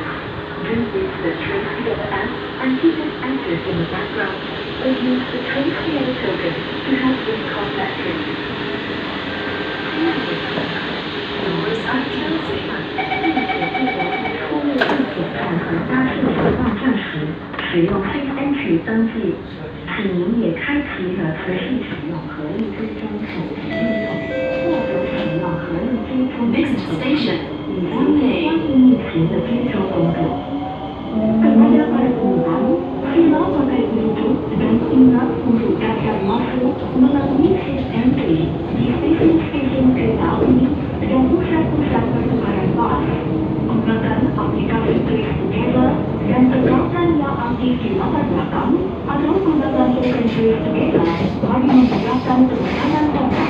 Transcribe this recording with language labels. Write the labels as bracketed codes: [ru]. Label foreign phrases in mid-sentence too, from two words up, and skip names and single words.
[en] Do read the Train Together app and keep it active in the background, or use the Train Together token to help with contact tracing. Doors are closing. [zh] 使用 Safe Entry 登记，请您也开启了持续使用合力追踪手机应用，或者使用合力追踪 [en] Next station, [zh] 以及相应疫情的追踪工作。 [ms] Kepada para penumpang, sila pakai pelitup dan ingat untuk pasang masker melalui Safe Entry di stesen-stesen kereta api dan pusat-pusat pertukaran bas. Gunakan aplikasi Trace Together dan tegakkan yang aktif di latar belakang atau gunakan token Trace Together bagi memudahkan penekanan kontak.